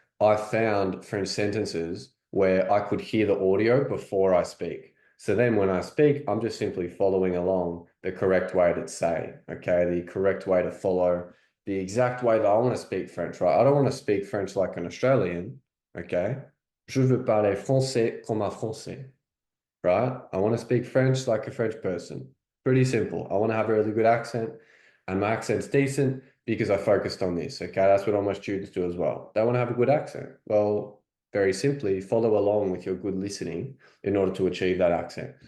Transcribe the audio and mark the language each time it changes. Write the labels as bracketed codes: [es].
[en] I found French sentences where I could hear the audio before I speak. So then when I speak, I'm just simply following along the correct way to say, okay, the correct way to follow the exact way that I want to speak French, right? I don't want to speak French like an Australian, okay? [fr] Je veux parler français comme un français, right? [en] I want to speak French like a French person. Pretty simple. I want to have a really good accent, and my accent's decent because I focused on this. Okay, that's what all my students do as well. They want to have a good accent. Well, very simply, follow along with your good listening in order to achieve that accent.